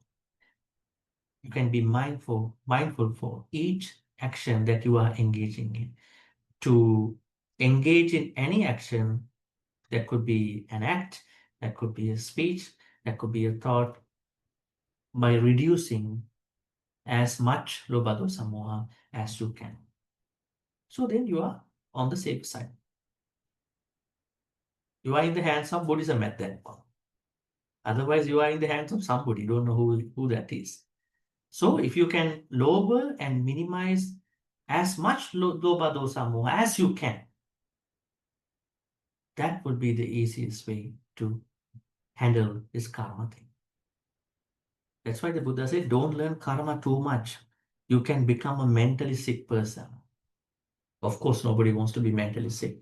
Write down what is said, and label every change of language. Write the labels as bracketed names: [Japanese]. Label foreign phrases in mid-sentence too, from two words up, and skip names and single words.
[English] You can be mindful for each action that you are engaging in. To engage in any action, that could be an act, that could be a speech, that could be a thought, by reducing as much [Pali] lobha dosa moha [English] as you can. So then you are on the safe side. You are in the hands of Buddhism at that point. Otherwise, you are in the hands of somebody. You don't know who that is. So if you can lower and minimize as much [Pali] lobha dosa moha [English] as you can, that would be the easiest way to handle this karma thing. That's why the Buddha said, don't learn karma too much. You can become a mentally sick person. Of course, nobody wants to be mentally sick.